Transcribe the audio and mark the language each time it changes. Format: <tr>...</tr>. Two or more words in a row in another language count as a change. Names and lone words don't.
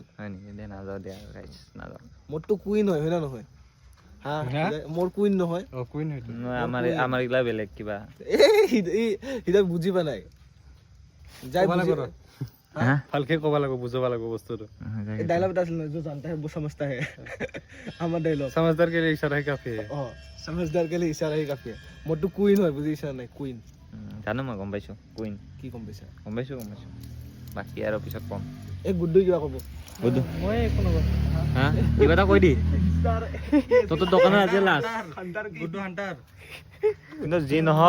<as>হয় নেকি দে নাযাওঁ দিয়া গাইছ নাযাওঁ মোৰতো কুইন হয় হয় না নহয় হা মোৰ কুইন নহয় অ কুইন হয়তো আমাৰ এইগিলা বেলেগ কিবা এই বুজি পা নাই যাই হা ভালকে ক'ব লাগিব বুজাব লাগিব বস্তুটো এই ডায়লগ এটা আছিল ন</as> <hi>जो जानता है वो समझता है</hi> <as>আমাৰ ডায়লগ</as> <hi>समझदार के लिए इशारा ही काफी है</hi> <as>অ</as> <hi>समझदार के लिए इशारा ही काफी है</hi> <as>মোৰটো কুইন হয় বুজিছা নাই কুইন জানো মই গম পাইছো কুইন কি কম পাইছা গম পাইছো বাকী আৰু পিছত কম এই গুড্ডু কিবা ক'ব বুদ্ধু মই একো নকওঁ হা কিবা এটা কৈ দি তোৰ দোকানত আজি লাষ্ট হান্টাৰ গুড্ডু হান্টাৰ কিন্তু যি নহওক</as>